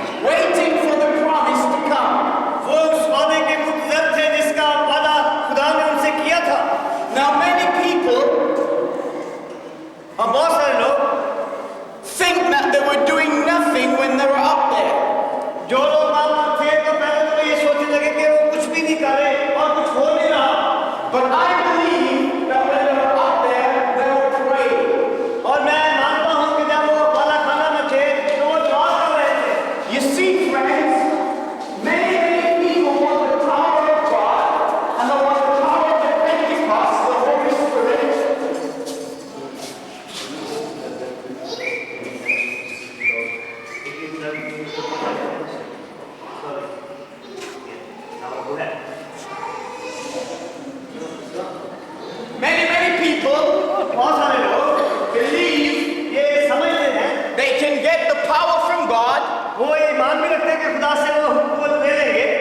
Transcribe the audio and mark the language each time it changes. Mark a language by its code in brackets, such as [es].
[en] waiting for the promise to come. [hi] वो उस वादे के मुंतज़र थे जिसका वादा खुदा ने उनसे किया था. [en] Now many people [hi] और बहुत सारे लोग [en] think that they were doing nothing when they were up there. [hi] जो लोग वहाँ पर थे तो पहले तो ये सोचने लगे कि वो कुछ भी नहीं कर रहे और कुछ हो नहीं रहा. [en] But I believe that when they were up there, they were praying. [hi] और मैं मानता हूँ कि जब वो बालाखाना में थे तो वो दुआ कर रहे थे. [en] You see, friends, many people want the power of God and they want the power of the Pentecost, the Holy Spirit. Many people [hi] बहुत सारे लोग [en] believe [hi] ये समझते हैं, [en] they can get the power from God [hi] वो ये मान भी रखते हैं कि खुदा से वो हुकूमत ले लेंगे